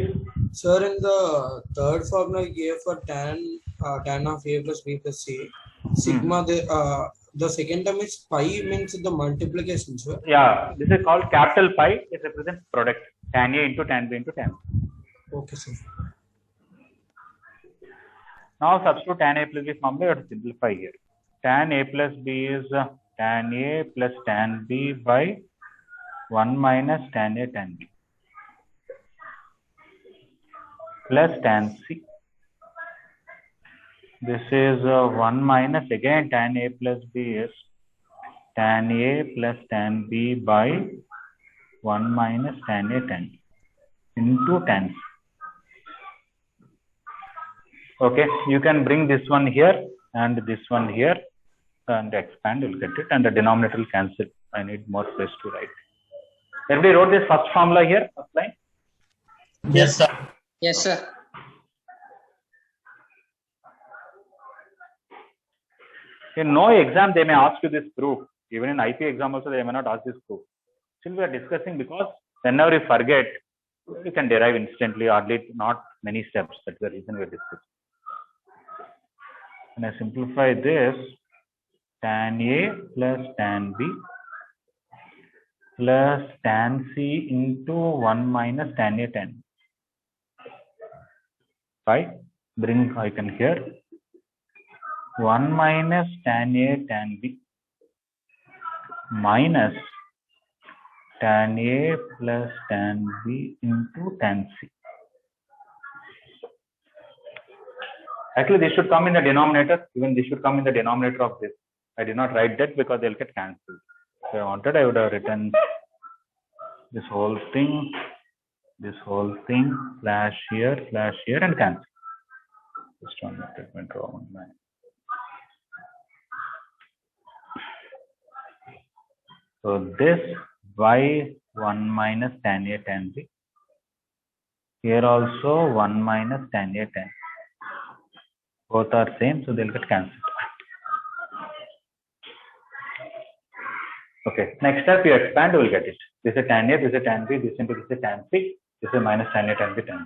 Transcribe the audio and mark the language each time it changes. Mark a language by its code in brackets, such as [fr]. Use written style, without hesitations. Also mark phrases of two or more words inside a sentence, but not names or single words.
[en] Sir, in the third formula you gave for tan of A plus B plus C, sigma, the second term is pi means the multiplication, sir. Yeah, this is called capital pi. It represents product, tan A into tan B into tan C. Okay, sir. Now substitute tan A plus B formula, you have to simplify here. Tan A plus B is tan A plus tan B by 1 minus tan A tan B plus tan C. This is 1 minus, again tan A plus B is tan A plus tan B by 1 minus tan A tan B into tan C. Okay, you can bring this one here and this one here and expand, you'll get it, and the denominator will cancel. I need more space to write. Everybody wrote this first formula here, first line? Yes, sir. Yes, sir. In no exam, they may ask you this proof. Even in IP exam also, they may not ask this proof. Still, we are discussing because whenever you forget, you can derive instantly, hardly not many steps. That's the reason we are discussing. When I simplify this, tan A plus tan B plus tan C into 1 minus tan A tan B. Right? Bring icon here. 1 minus tan A tan B minus tan A plus tan B into tan C. Actually, this should come in the denominator. Even this should come in the denominator of this. I did not write that because they'll get cancelled. If I wanted, I would have written this whole thing, slash here, and cancel. Just one minute, it went wrong. So this by 1 minus tan A tan B. Here also 1 minus tan A tan. Both are same, so they'll get cancelled. Okay, next step you expand, you will get it. This is tan A, this is tan B, this into this is tan C, this is minus tan A tan B tan C.